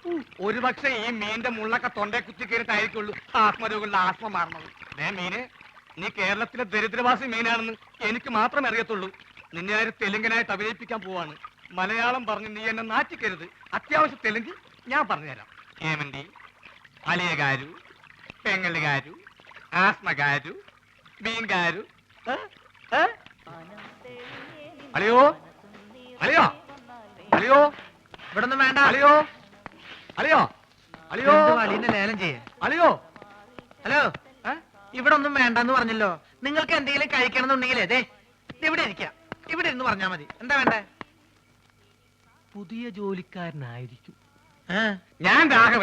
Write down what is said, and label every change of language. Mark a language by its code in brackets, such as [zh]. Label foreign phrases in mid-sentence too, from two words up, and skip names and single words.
[ml] ഒരുപക്ഷെ ഈ മീന്റെ മുള്ളൊക്കെ തൊണ്ടേ കുത്തി കയറിട്ടായിരിക്കുള്ളൂ ആത്മരോഗമുള്ള ആത്മ മാറണത്. മീനെ, നീ കേരളത്തിലെ ദരിദ്രവാസി മീനാണെന്ന് എനിക്ക് മാത്രമേ അറിയത്തുള്ളൂ. നിന്നെ ആര് തെലുങ്കനായിട്ട് അഭിനയിപ്പിക്കാൻ പോവാണ്. മലയാളം പറഞ്ഞ് നീ എന്നെ നാറ്റിക്കരുത്. അത്യാവശ്യം തെലുങ്ക് ഞാൻ പറഞ്ഞുതരാം. [te] ఏమండి, అలియ గారు, పెంగళ గారు, ఆస్మ గారు, మీన్ గారు. [ml] అలియో అలియో అలియో ഇവിടെ ഒന്നും വേണ്ട. അലിയോ അലിയോ അലിയോ അളിയനെ ലേലം ചെയ്യേ. അലിയോ. ഹലോ, ഇവിടെ ഒന്നും വേണ്ടെന്ന് പറഞ്ഞല്ലോ. നിങ്ങൾക്ക് എന്തെങ്കിലും കഴിക്കണമെന്നുണ്ടെങ്കിലേ ദേ ഇവിടെ ഇരിക്കാം. ഇവിടെ ഇരുന്ന് പറഞ്ഞാ മതി. എന്താ വേണ്ടേ? പുതിയ ജോലിക്കാരനായിരിക്കും. ഞാൻ രാഘവൻ.